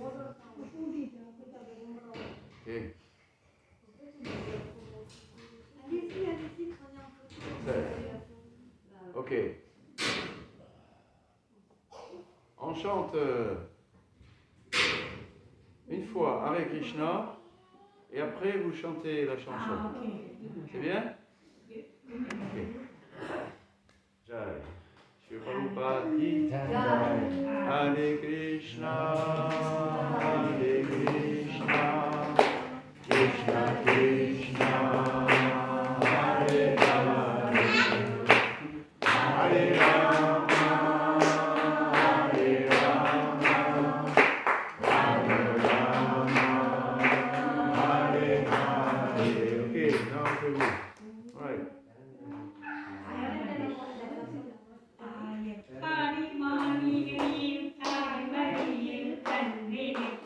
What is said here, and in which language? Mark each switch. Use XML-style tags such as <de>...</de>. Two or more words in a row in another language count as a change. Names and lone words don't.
<fr>Ok. Ok. On chante une fois Hare Krishna et après vous chantez la chanson. C'est bien? Ok. Jai.</fr> <sa>Shri Prabhupada ki Hare Krishna, Hare Krishna, Krishna Krishna, Hare Hare, Hare Rama, Hare Rama, Rama Rama, Hare Hare.</sa> <en>Okay, now for you. All right.</en> <sa>Hari Mani Hari Hari</sa>